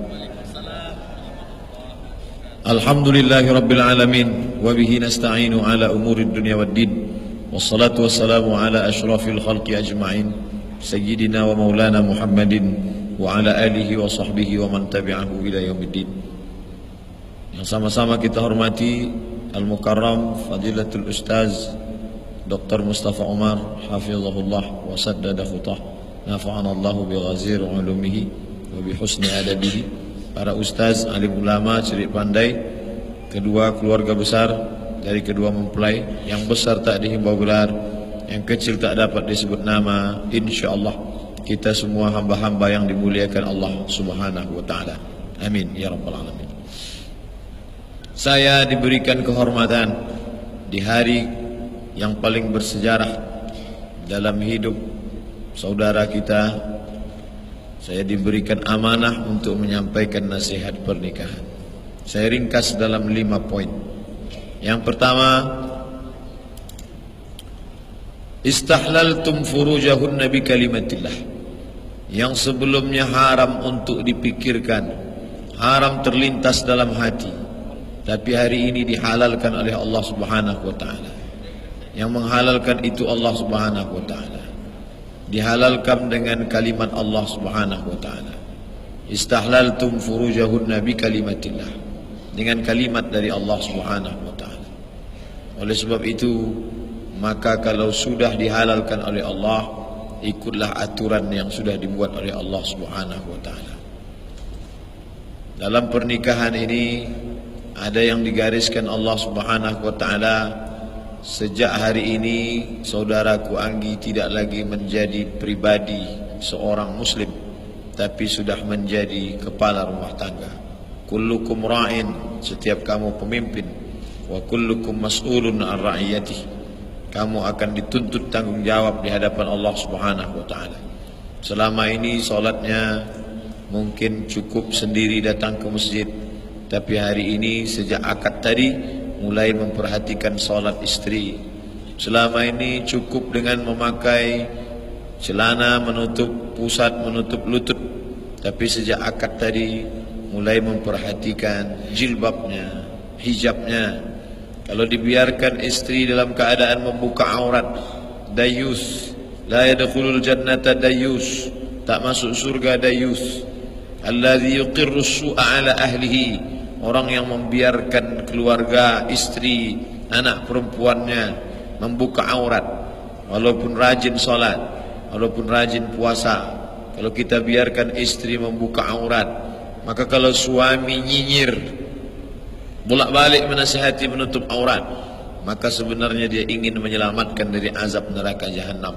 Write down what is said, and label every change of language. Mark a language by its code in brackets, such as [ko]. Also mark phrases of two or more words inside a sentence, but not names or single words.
[ar] الحمد لله رب العالمين، وبه نستعين على أمور الدنيا والدين، والصلاة والسلام على أشرف الخلق أجمعين، سيدنا ومولانا محمد وعلى آله وصحبه ومن تبعه إلى يوم الدين. [id] Yang sama-sama kita hormati [ar] المكرم فضيلة [id] Ustaz Dr. [ar] Mustafa Umar حفظه الله وسدد خطاه، نفعنا الله بغزير علومه وبحسن أدبه. [id] Para ustaz, alim ulama, cerik pandai, kedua keluarga besar dari kedua mempelai, yang besar tak dihimbau gelar, yang kecil tak dapat disebut nama, insyaallah kita semua hamba-hamba yang dimuliakan Allah [ar] سبحانه وتعالى. آمين يا رب العالمين. [id] Saya diberikan kehormatan di hari yang paling bersejarah dalam hidup saudara kita. Saya diberikan amanah untuk menyampaikan nasihat pernikahan. Saya ringkas dalam 5 poin. Yang pertama, [ar] استحللتم فروجهن بكلمة الله. [id] Yang sebelumnya haram untuk dipikirkan, haram terlintas dalam hati, tapi hari ini dihalalkan oleh Allah [ar] سبحانه وتعالى. [id] Yang menghalalkan itu Allah [ar] سبحانه وتعالى. [id] Dihalalkan dengan kalimat Allah [ar] سبحانه وتعالى. استحللتم فروجهن بكلمة الله, [id] dengan kalimat dari Allah [ar] سبحانه وتعالى. [id] Oleh sebab itu, maka kalau sudah dihalalkan oleh Allah, ikutlah aturan yang sudah dibuat oleh Allah [ar] سبحانه وتعالى. [id] Dalam pernikahan ini ada yang digariskan Allah [ar] سبحانه وتعالى. [id] Sejak hari ini saudaraku Anggi tidak lagi menjadi pribadi seorang muslim, tapi sudah menjadi kepala rumah tangga. [ar] كلكم راع, [id] setiap kamu pemimpin, [ar] وكلكم مسؤول عن رعيته, [id] kamu akan dituntut tanggung jawab di hadapan Allah [ar] سبحانه وتعالى. [id] Selama ini salatnya mungkin cukup sendiri datang ke masjid, tapi hari ini sejak akad tadi mulai memperhatikan salat istri. Selama ini cukup dengan memakai celana menutup pusat, menutup lutut, tapi sejak akad tadi mulai memperhatikan jilbabnya, hijabnya. Kalau dibiarkan istri dalam keadaan membuka aurat, dayus, [ar] لا يدخل الجنة ديوث, [id] tak masuk surga dayus. [ar] الذي يقر السوء على أهله, [id] orang yang membiarkan keluarga, istri, anak perempuannya membuka aurat, walaupun rajin salat, walaupun rajin puasa. Kalau kita biarkan istri membuka aurat, maka kalau suami nyinyir, bolak-balik menasihati menutup aurat, maka sebenarnya dia ingin menyelamatkan dari azab neraka jahanam.